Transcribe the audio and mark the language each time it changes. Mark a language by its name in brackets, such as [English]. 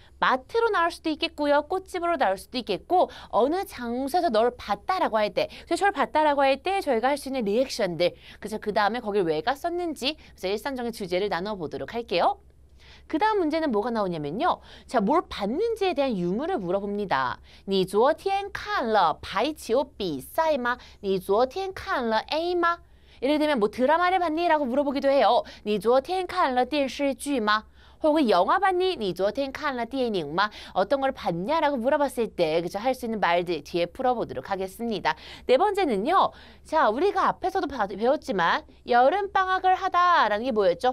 [Korean] 마트로 나올 수도 있겠고요. 꽃집으로 나올 수도 있겠고 어느 장소에서 널 봤다라고 할 때 저를 봤다라고 할 때 저희가 할 수 있는 리액션들 그래서 그 다음에 거길 왜 갔었는지 그래서 일상적인 주제를 나눠보도록 할게요. 그 다음 문제는 뭐가 나오냐면요. 자, 뭘 봤는지에 대한 유무를 물어봅니다. [Chinese] 你昨天看了排球比赛吗? 你昨天看了A吗? [Korean] 예를 들면 뭐 드라마를 봤니? 라고 물어보기도 해요. [Chinese] 你昨天看了电视剧吗? [Korean] 혹은 영화 봤니? [Chinese] 你昨天看了电影吗? [Korean] 어떤 걸 봤냐라고 물어봤을 때 그죠? 할 수 있는 말들 뒤에 풀어보도록 하겠습니다. 네 번째는요. 자, 우리가 앞에서도 배웠지만 여름방학을 하다라는 게 뭐였죠?